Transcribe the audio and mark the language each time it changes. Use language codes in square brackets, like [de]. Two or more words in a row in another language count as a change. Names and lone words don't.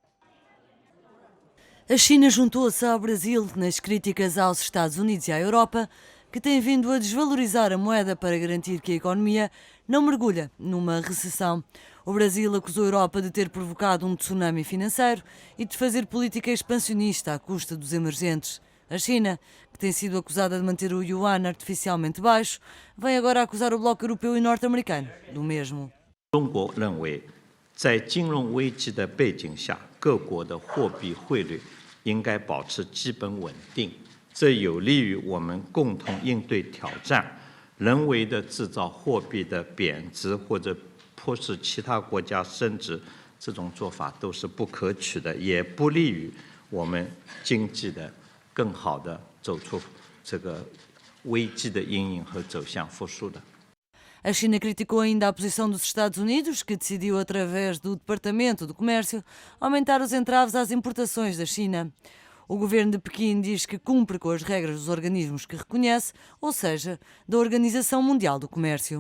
[pt] A China juntou-se ao Brasil nas críticas aos Estados Unidos e à Europa, que têm vindo a desvalorizar a moeda para garantir que a economia não mergulha numa recessão. O Brasil acusou a Europa de ter provocado um tsunami financeiro e de fazer política expansionista à custa dos emergentes. A China, que tem sido acusada de manter o yuan artificialmente baixo, vem agora acusar o bloco europeu e norte-americano do mesmo. [zh] 中国认为，在金融危机的背景下，各国的货币汇率应该保持基本稳定，这有利于我们共同应对挑战。人为的制造货币的贬值或者迫使其他国家升值，这种做法都是不可取的，也不利于我们经济的更好的走出这个危机的阴影和走向复苏的。 [pt] A China criticou ainda a posição dos Estados Unidos, que decidiu, através do Departamento do Comércio, aumentar os entraves às importações da China. O governo de Pequim diz que cumpre com as regras dos organismos que reconhece, ou seja, da Organização Mundial do Comércio.